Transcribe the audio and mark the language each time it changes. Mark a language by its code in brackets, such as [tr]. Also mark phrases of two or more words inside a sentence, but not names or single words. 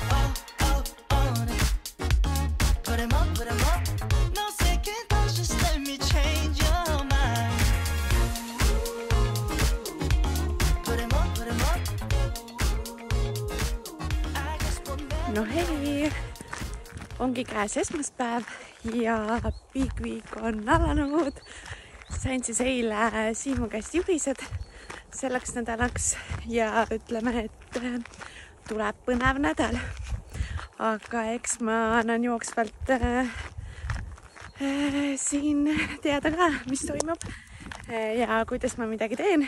[en] All on it. Put 'em up, no second thoughts, just let me change your mind. Put 'em up, I guess we'll never. [et] No hei, ongi käes esmaspäev ja Big Week on alanud. Sain siis eile Siimu käest juhised selleks nädalaks ja ütleme, et tuleb põnev nädal. Aga eks ma annan jooksvalt siin teada ka, mis toimub ja kuidas ma midagi teen.